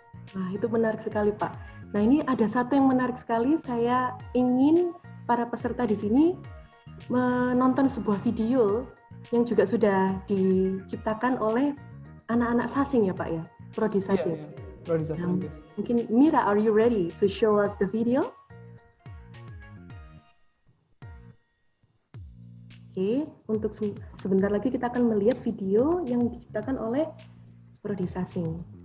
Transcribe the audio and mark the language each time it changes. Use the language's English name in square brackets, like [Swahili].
[Indonesian] Nah, itu menarik sekali, Pak. Nah, ini ada satu yang menarik sekali. Saya ingin para peserta di sini menonton sebuah video yang juga sudah diciptakan oleh anak-anak Sasing ya, Pak ya? Prodi Sasing. Iya, Prodi Sastra Inggris. Mungkin [English] Mira, are you ready to show us the video? [Indonesian] Oke, untuk sebentar lagi kita akan melihat video yang diciptakan oleh Prodi Sasing.